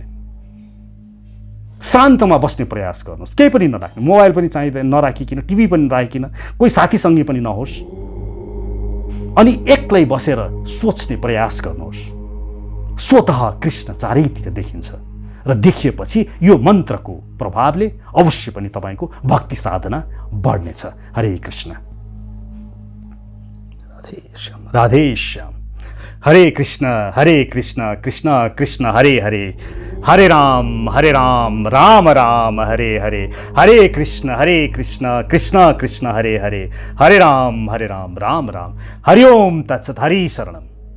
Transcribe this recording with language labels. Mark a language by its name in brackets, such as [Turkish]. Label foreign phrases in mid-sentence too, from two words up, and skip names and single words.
[Nepali] शान्तमा बस्ने प्रयास गर्नुहोस्, केही पनि नराख्ने, मोबाइल पनि चाहिँदैन, नराखिकन, टिभी पनि राखिकन, कोही साथीसँगै पनि नहोस्, अनि एक्लै बसेर सोच्ने प्रयास गर्नुहोस्। स्वतः कृष्ण चारैतिर देखिन्छ र देखिएपछि यो मन्त्रको प्रभावले अवश्य पनि तपाईको भक्ति साधना बढ्नेछ। हरे कृष्ण। राधे श्याम, राधे श्याम। हरे कृष्ण कृष्ण कृष्ण हरे हरे, हरे राम राम राम हरे हरे, हरे कृष्ण कृष्ण कृष्ण हरे हरे, हरे राम राम राम। [Sanskrit] हरि ओम तत्सत्। हरि शरणम।